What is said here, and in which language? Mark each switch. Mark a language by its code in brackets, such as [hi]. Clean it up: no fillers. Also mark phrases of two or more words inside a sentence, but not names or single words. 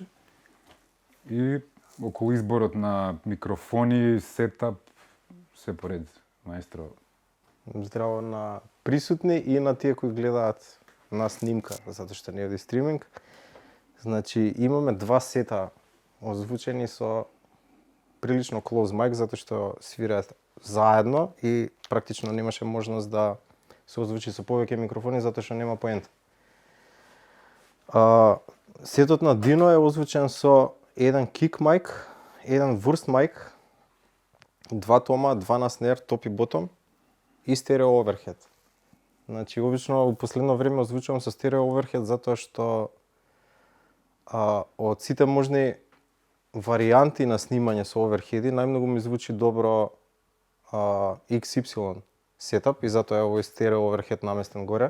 [mk] И околу изборот на микрофони, сетап, се поред, маестро. Здраво на присутни и на тие кои гледаат на снимка, затоа што не е стриминг. Значи, имаме два сета озвучени со прилично [en] close mic, [mk] затоа што свираат заедно и практично немаше можност да се озвучи со повеќе микрофони, затоа што нема поента. Сетот на Дино е озвучен со еден [en] kick mic, [mk] еден [en] wurst mic, [mk] два тома, два на снер, топ и ботом и стерео overhead. Значи, обично во последно време озвучувам со стерео overhead затоа што од сите можни варијанти на снимање со оверхеди, најмногу ми звучи добро XY сетап и затоа е овој стерео оверхед наместен горе.